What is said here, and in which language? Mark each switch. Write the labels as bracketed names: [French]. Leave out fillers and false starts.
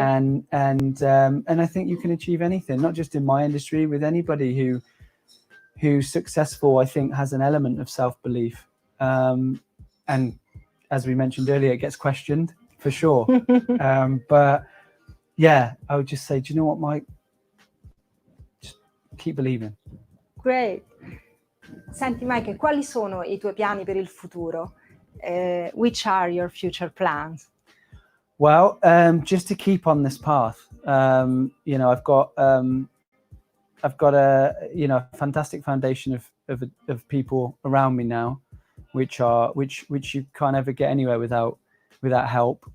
[English] And I think you can achieve anything, not just in my industry, with anybody who's successful, I think, has an element of self-belief. And as we mentioned earlier, it gets questioned for sure. But yeah, I would just say, do you know what, Mike? Just keep believing. Great. [Italian] Senti, Mike, quali sono i tuoi piani per il futuro? [English] Which are your future plans? Well, just to keep on this path, you know, I've got a fantastic foundation of people around me now, which you can't ever get anywhere without help.